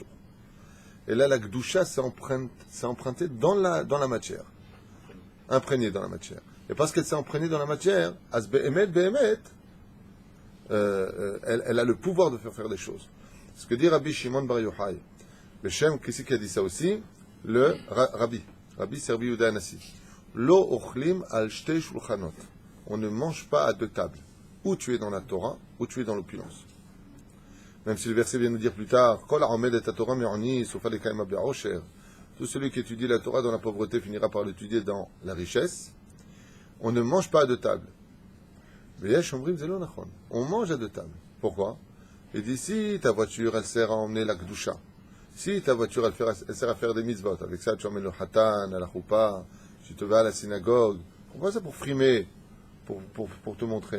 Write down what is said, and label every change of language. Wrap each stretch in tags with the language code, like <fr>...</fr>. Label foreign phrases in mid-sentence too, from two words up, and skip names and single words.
<fr>Et là, la Gdusha s'est empruntée dans la matière. Imprégnée dans la matière. Et parce qu'elle s'est imprégnée dans la matière, elle a le pouvoir de faire des choses. Ce que dit Rabbi Shimon Bar Yochai, le Shem, qui c'est qui a dit ça aussi? Le Rabbi c'est Rabbi Yehuda Anassi.</fr> <he>לא אוכלים על שתי שולחנות.</he> <fr>On ne mange pas à deux tables. Ou tu es dans la Torah, ou tu es dans l'opulence. Même si le verset vient nous dire plus tard,</fr> <he>כל העומד את תורה מעוני, סופה לקיימה בעושר.</he> <fr>Tout celui qui étudie la Torah dans la pauvreté finira par l'étudier dans la richesse. On ne mange pas à deux tables. On mange à deux tables. Pourquoi? Il dit, si ta voiture, elle sert à emmener la Kedusha, si ta voiture, elle sert à faire des mitzvot, avec ça tu emmènes le hatan, à la choupa, tu te vas à la synagogue, on voit ça pour frimer, pour te montrer.</fr>